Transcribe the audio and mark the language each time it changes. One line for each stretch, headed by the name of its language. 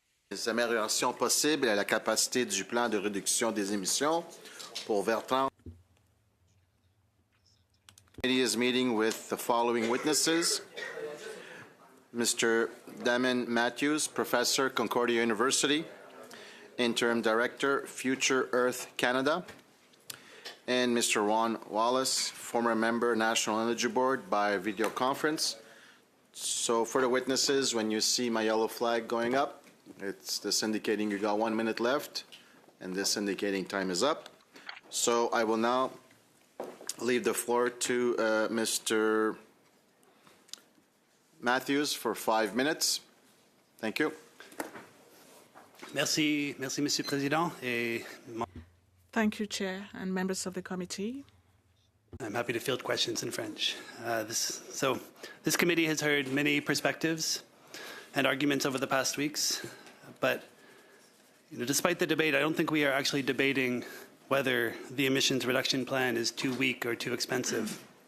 French: les améliorations possibles à la capacité du plan de réduction des émissions pour vers 30.
English: The committee is meeting with the following witnesses. Mr. Damon Matthews, Professor, Concordia University, Interim Director, Future Earth Canada, and Mr. Ron Wallace, former member, National Energy Board, by video conference. So for the witnesses, when you see my yellow flag going up, it's this indicating you got 1 minute left, and this indicating time is up. So I will now leave the floor to Mr. Matthews for 5 minutes. Thank you.
French: Merci, Monsieur le Président.
English: Thank you, Chair and members of the committee. I'm happy to field questions in French. This committee has heard many perspectives and arguments over the past weeks, but despite the debate, I don't think we are actually debating whether the emissions reduction plan is too weak or too expensive.